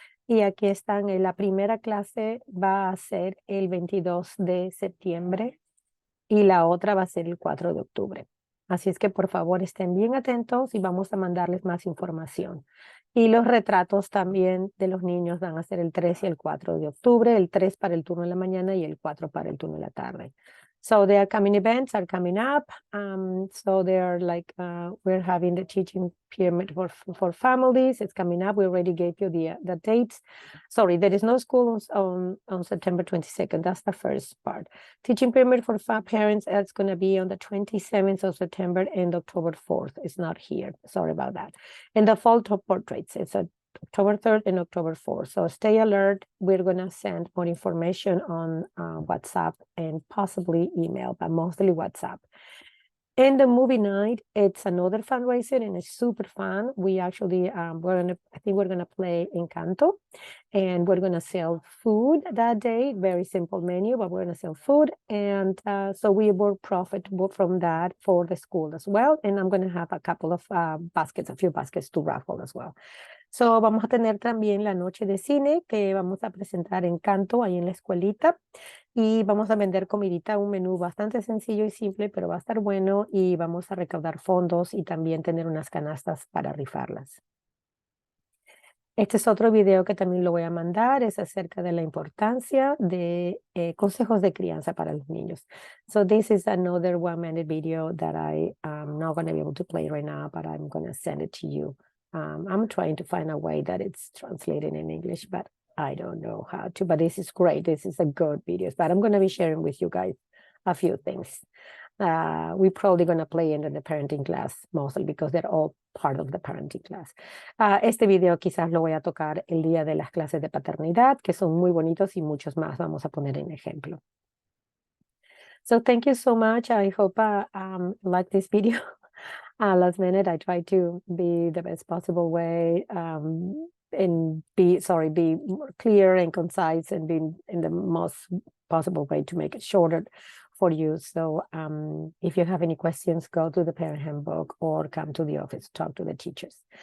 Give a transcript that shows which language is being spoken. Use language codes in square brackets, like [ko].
[es] Y aquí están, la primera clase va a ser el 22 de septiembre y la otra va a ser el 4 de octubre. Así es que por favor estén bien atentos y vamos a mandarles más información. Y los retratos también de los niños van a ser el 3 y el 4 de octubre, el 3 para el turno de la mañana y el 4 para el turno de la tarde. [en] So the upcoming events are coming up. So they're like, we're having the teaching pyramid for families. It's coming up. We already gave you the dates. Sorry, there is no school on September 22nd. That's the first part. Teaching pyramid for parents, it's going to be on the 27th of September and October 4th. It's not here. Sorry about that. And the fall top portraits, it's October 3rd and October 4th. So stay alert. We're going to send more information on WhatsApp and possibly email, but mostly WhatsApp. And the movie night, it's another fundraiser and it's super fun. We actually, I think we're gonna play Encanto and we're gonna sell food that day. Very simple menu, but we're gonna sell food. And so we will profit from that for the school as well. And I'm gonna have a couple of a few baskets to raffle as well. [es] So vamos a tener también la noche de cine que vamos a presentar Encanto ahí en la escuelita. Y vamos a vender comidita, un menú bastante sencillo y simple, pero va a estar bueno y vamos a recaudar fondos y también tener unas canastas para rifarlas. Este es otro video que también lo voy a mandar, es acerca de la importancia de consejos de crianza para los niños. [en] So this is another 1-minute video that I'm not going to be able to play right now, but I'm going to send it to you. I'm trying to find a way that it's translated in English, but I don't know how to, but this is great. This is a good video, but I'm going to be sharing with you guys a few things. We're probably going to play it in the parenting class, mostly because they're all part of the parenting class. [es] Este video quizás lo voy a tocar el día de las clases de paternidad, que son muy bonitos y muchos más vamos a poner en ejemplo. [en] So thank you so much. I hope like this video. Last minute, I try to be the best possible way and be more clear and concise and be in the most possible way to make it shorter for you. So if you have any questions, go to the parent handbook or come to the office, talk to the teachers.